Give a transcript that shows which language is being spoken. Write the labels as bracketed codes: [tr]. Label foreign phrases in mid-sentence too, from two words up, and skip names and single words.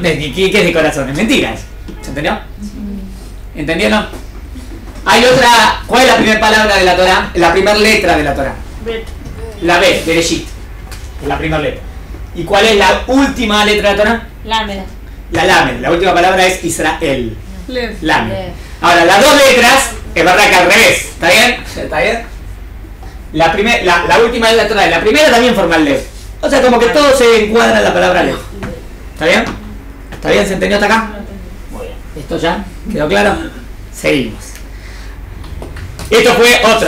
[es] ¿Qué es de corazón? Es mentira eso. ¿Se entendió? ¿Entendieron? Hay otra. ¿Cuál es la primera palabra de la Torá? La primera letra de la Torá. Bet. La Bet, Bereshit. Es la primera letra. ¿Y cuál es la última letra de la Torá? Lamed. La Lamed. La última palabra es Israel. Lev. Lamed. Ahora, las dos letras, es verdad que al revés. ¿Está bien? ¿Está bien? La última letra de la Torá. La primera también forma el Lev. O sea, como que todo se encuadra en la palabra Lev. ¿Está bien? ¿Está bien? ¿Se entendió hasta acá? Muy bien. ¿Esto ya quedó claro? Seguimos. Esto fue otro.